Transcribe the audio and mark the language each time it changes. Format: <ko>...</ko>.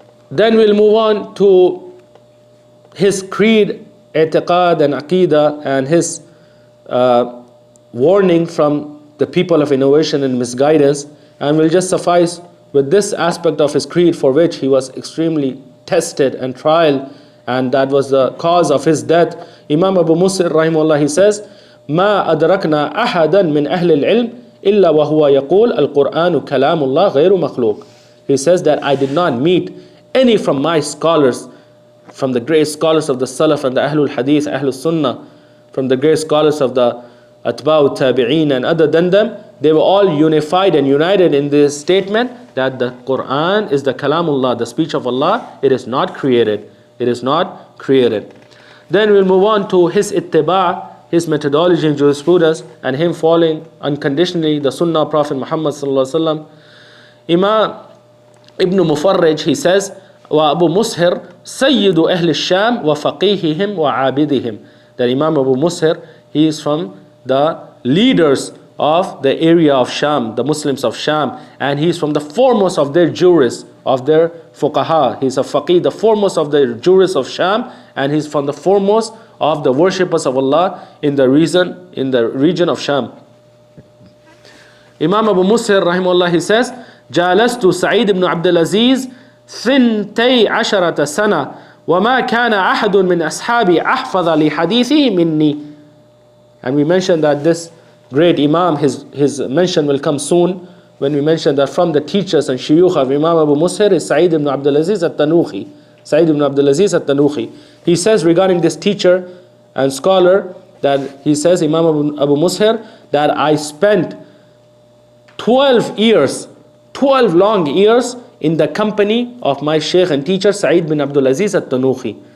<en>Then we'll move on to his creed, i'tiqad and aqidah, and his warning from the people of innovation and misguidance. And we'll just suffice with this aspect of his creed, for which he was extremely tested and tried, and that was the cause of his death.</en> <ar>Imam Abu Mushir, rahimahullah,</ar> <en>he says,</en> <ar>ما أدركنا أحدا من أهل العلم إلا وهو يقول القرآن كلام الله غير مخلوق.</ar> <en>He says that I did not meet any from my scholars, from the great scholars of the Salaf and the Ahlul-Hadith, Ahlul-Sunnah, from the great scholars of the Atba'ut-Tabi'een and other than them, they were all unified and united in this statement that the Quran is the Kalamullah, the speech of Allah. It is not created. It is not created. Then we'll move on to his ittiba', his methodology in jurisprudence, and him following unconditionally the Sunnah of Prophet Muhammad sallallahu alaihi wasallam.</en> <ar>Imam Ibn Mufarrij,</ar> <en>he says,</en> <ar>wa Abu Mushir sayyidu ahli al-Sham wa faqihihim wa abidihim.</ar> <en>That Imam Abu Mushir, he is from the leaders of the area of Sham, the Muslims of Sham, and he is from the foremost of their jurists, of their fuqaha. He is a faqih, the foremost of the jurists of Sham, and he is from the foremost of the worshippers of Allah in the region of Sham.</en> <ar>Imam Abu Mushir, rahimahullah,</ar> <en>he says,</en> <ar>جالست سعيد بن عبد العزيز 12 سنة وما كان أحد من أصحابي أحفظ لحديثه مني.</ar> <en>And we mentioned that this great Imam, his mention will come soon when we mention that from the teachers and shuyukh of Imam Abu Mushir is Sa'id ibn Abdul Aziz al-Tanuhi. Sa'id ibn Abdul Aziz al-Tanuhi. He says regarding this teacher and scholar that he says, Imam Abu Mushir, that I spent 12 long years in the company of my sheikh and teacher Sa'id bin Abdul Aziz al-Tanuhi.</en>